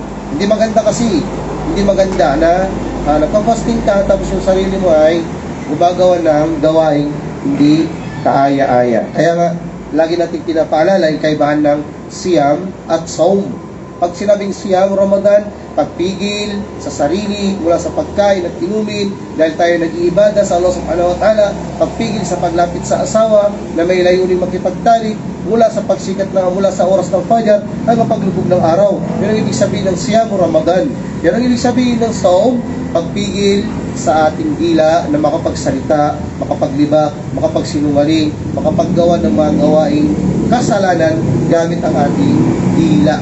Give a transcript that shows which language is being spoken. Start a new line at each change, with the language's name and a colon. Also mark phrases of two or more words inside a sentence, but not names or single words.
Filipino: Hindi maganda kasi, hindi maganda na nagpapasting ka, tapos yung sarili mo ay gumagawa ng gawaing hindi kaaya-aya. Kaya nga, lagi natin pinapaalala yung kaibahan ng siyam at saum. Pag sinabing siyam, Ramadan, pagpigil sa sarili mula sa pagkain at inumin dahil tayo nag-iibada sa Allah
Arabic: سبحانه وتعالى,
Filipino: pagpigil sa paglapit sa asawa na may layunin makipagtalik mula sa pagsikat mula sa oras ng Fajr ay mapaglubog ng araw. Yan ang ibig sabihin ng siyam, Ramadan. Yan ang ibig sabihin ng saum, pagpigil sa ating dila na makapagsalita, makapaglibak, makapagsinungaling, makapaggawa ng mga gawaing kasalanan gamit ang ating dila.